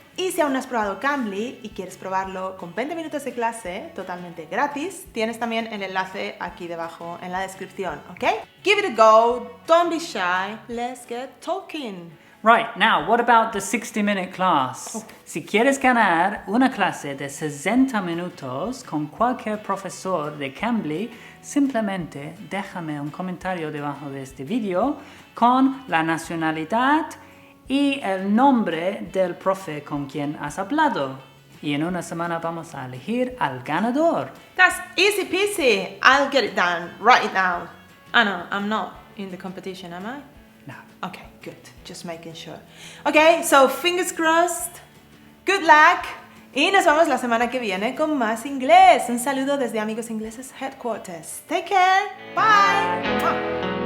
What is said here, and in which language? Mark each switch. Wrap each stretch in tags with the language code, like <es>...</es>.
<es>Y si aún no has probado Cambly y quieres probarlo con 20 minutos de clase totalmente gratis, tienes también el enlace aquí debajo en la descripción, ¿ok?</es> <en>Give it a go, don't be shy, let's get talking. Right, now, what about the 60-minute class?</en> <es>Si quieres ganar una clase de 60 minutos con cualquier profesor de Cambly, simplemente déjame un comentario debajo de este vídeo con la nacionalidad y el nombre del profe con quien has hablado. Y en una semana vamos a elegir al ganador.</es> <en>That's easy peasy, I'll get it done right now. Ah, no, I'm not in the competition, am I? No. Okay, good. Just making sure. Okay, so fingers crossed. Good luck.</en> <es>Y nos vemos la semana que viene con más inglés. Un saludo desde Amigos Ingleses Headquarters.</es> <en>Take care. Bye.</en> <es>Mwah.</es>